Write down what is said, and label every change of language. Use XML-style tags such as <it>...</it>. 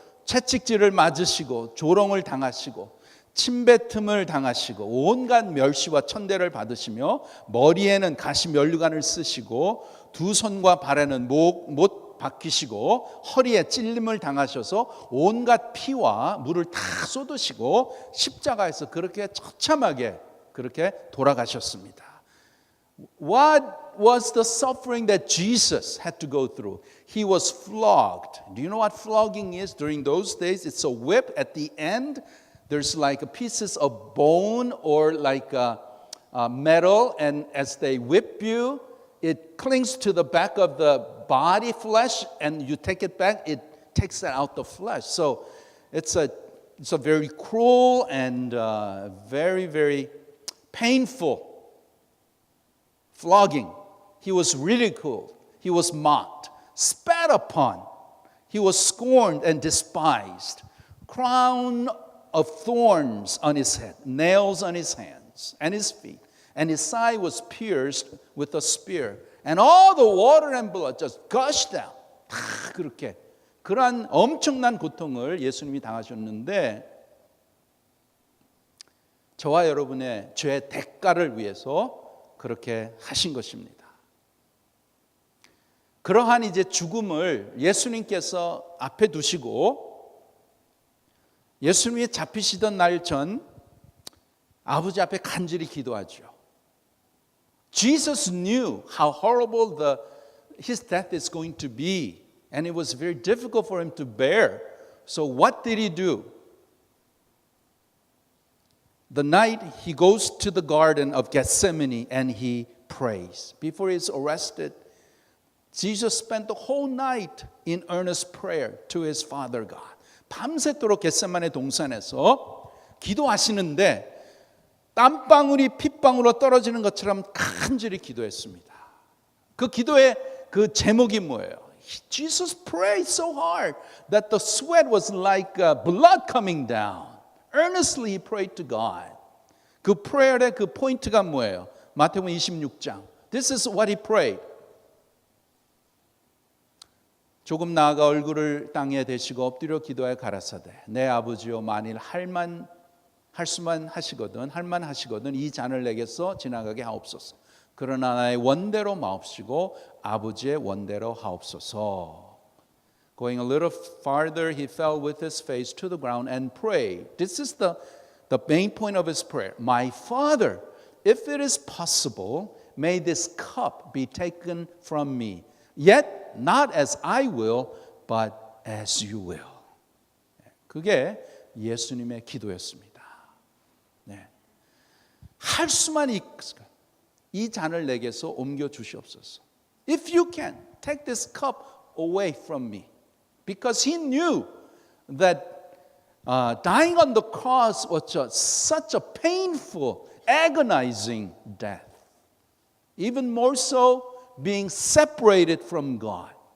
<ko>채찍질을 맞으시고 조롱을 당하시고 침뱉음을 당하시고 온갖 멸시와 천대를 받으시며 머리에는 가시 면류관을 쓰시고 두 손과 발에는 못 박히시고 허리에 찔림을 당하셔서 온갖 피와 물을 다 쏟으시고 십자가에서 그렇게 처참하게 그렇게 돌아가셨습니다.</ko> <en>What was the suffering that Jesus had to go through? He was flogged. Do you know what flogging is? During those days, it's a whip at the end. There's like pieces of bone or like metal, and as they whip you, it clings to the back of the body flesh, and you take it back, it takes out the flesh. So it's a very cruel and very, very painful flogging. He was ridiculed. He was mocked, spat upon. He was scorned and despised. Crown of thorns on his head, nails on his hands and his feet, and his side was pierced with a spear. And all the water and blood just gushed out.</en> <ko>다 그렇게 그러한 엄청난 고통을 예수님이 당하셨는데 저와 여러분의 죄의 대가를 위해서 그렇게 하신 것입니다. 그러한 이제 죽음을 예수님께서 앞에 두시고 예수님이 잡히시던 날 전 아버지 앞에 간절히 기도하죠.</ko> <en>Jesus knew how horrible his death is going to be, and it was very difficult for him to bear. So what did he do? The night he goes to the garden of Gethsemane and he prays. Before he's arrested, Jesus spent the whole night in earnest prayer to his Father God.</en> <ko>밤새도록 겟세마네 동산에서 기도하시는데 땀방울이 핏방울로 떨어지는 것처럼 간절히 기도했습니다. 그 기도의 그 제목이 뭐예요?</ko> <en>Jesus prayed so hard that the sweat was like blood coming down. Earnestly he prayed to God.</en> <ko>그 프레이어의 그 포인트가 뭐예요? 마태복음 26장.</ko> <en>This is what he prayed.</en> <ko>조금 나아가 얼굴을 땅에 대시고 엎드려 기도하여 가라사대 내 아버지여 만일 할 수만 하시거든 이 잔을 내게서 지나가게 하옵소서. 그러나 나의 원대로 마옵시고 아버지의 원대로 하옵소서.</ko> <en>Going a little farther, he fell with his face to the ground and prayed. This is the main point of his prayer. My Father, if it is possible, may this cup be taken from me. Yet not as I will, but as you will.</en> <ko>그게 예수님의 기도였습니다. 네. 할 수만 있을까? 이 잔을 내게서 옮겨 주시옵소서.</ko> <en>If you can, take this cup away from me. Because he knew that dying on the cross was such a painful, agonizing death. Even more so, being separated from God.</en>